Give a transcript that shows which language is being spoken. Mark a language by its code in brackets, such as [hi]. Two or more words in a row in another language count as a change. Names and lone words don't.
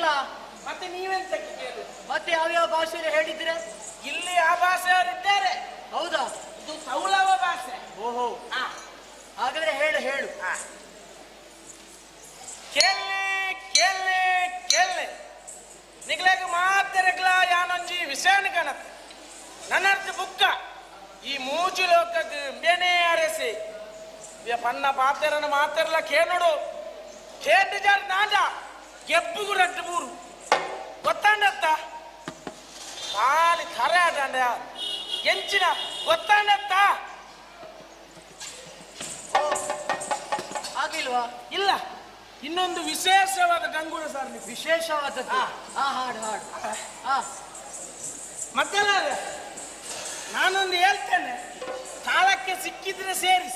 [kn] ಮತ್ತೆ ನೀವೆಂತಕ್ಕೆ ಕೇಳಿ? ಮತ್ತೆ ಯಾವ್ಯಾವ ಭಾಷೆಯಲ್ಲಿ ಹೇಳಿದ್ರೆ? ಇಲ್ಲಿ ಆ ಭಾಷೆಯವರಿದ್ದಾರೆ. ಹೌದಾ? ಇದು ತೌಲವ ಭಾಷೆ. ಓಹೋ, ಹಾಗಾದ್ರೆ ಹೇಳು. [tcy] ಕೇಳೆ ಕೇಳೆ ಕೇಳೆ ನಿಗ್ಲಾಗ ಮಾತೆರೆಗ್ಲ ಯಾನೊಂಜಿ ವಿಷಯನ ಕಾಣತ್ತೆ. ನನ್ನರ್ಥ ಬುಕ್ಕ ಈ ಮೂಜು ಲೋಕದ ಬೇನೆ ಅರೆಸಿ ಪನ್ನ ಪಾತೆರನ ಮಾತೆರ್ಲ ಕೇಳೋಡು ಕೇಂದ್ರ ಜಾರ್ ನಾಜ ಗೆಪ್ಪುಗು ರಟ್ಟು ಮೂರು ಗೊತ್ತಾಂಡತ್ತ ಖಾಲಿ ಖರೆ ಆಟಾಂಡ ಎಂಚಿನ ಗೊತ್ತಾಂಡತ್ತ. [kn] ಆಗಿಲ್ವಾ? ಇಲ್ಲ, ಇನ್ನೊಂದು ವಿಶೇಷವಾದ ಗಂಗೂರ ಸಾರ್ಲಿ. ವಿಶೇಷವಾದದ್ದು? ಹಾಡು. ಮತ್ತೆಲ್ಲ ನಾನೊಂದು ಹೇಳ್ತೇನೆ, ಕಾಲಕ್ಕೆ ಸಿಕ್ಕಿದ್ರೆ ಸೇರಿಸಿ.